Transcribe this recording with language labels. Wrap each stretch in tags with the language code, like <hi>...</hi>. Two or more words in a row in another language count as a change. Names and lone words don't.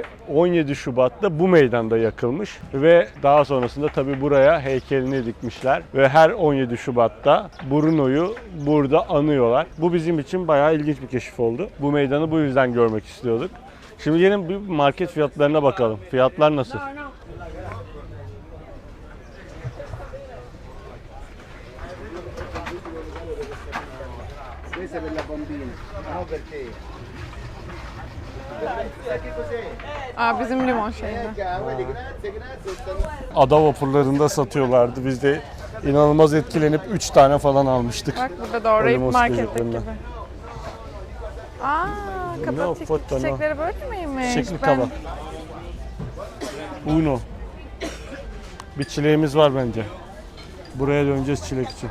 <tr>17 Şubat'ta bu meydanda yakılmış ve daha sonrasında tabi buraya heykelini dikmişler ve her 17 Şubat'ta Bruno'yu burada anıyorlar. Bu bizim için bayağı ilginç bir keşif oldu. Bu meydanı bu yüzden görmek istiyorduk. Şimdi gelin bir market fiyatlarına bakalım. Fiyatlar nasıl?</tr> <it>Questa per la bambina, no perché? Che cos'è?</it> <tr>Aa, bizim limon şeydi.</tr> <it>Vedi, grazie, grazie.</it> <tr>Ada vapurlarında satıyorlardı. Biz de inanılmaz etkilenip 3 tane falan almıştık. Bak burada doğrayıp Limon marketteki sıkıcıklarından. gibi. Aa, No, kapat foto, no. çiçekleri böyle miymiş? Çiçekli kabak. Uno. Bir çileğimiz var bence. Buraya döneceğiz çilek için.</tr>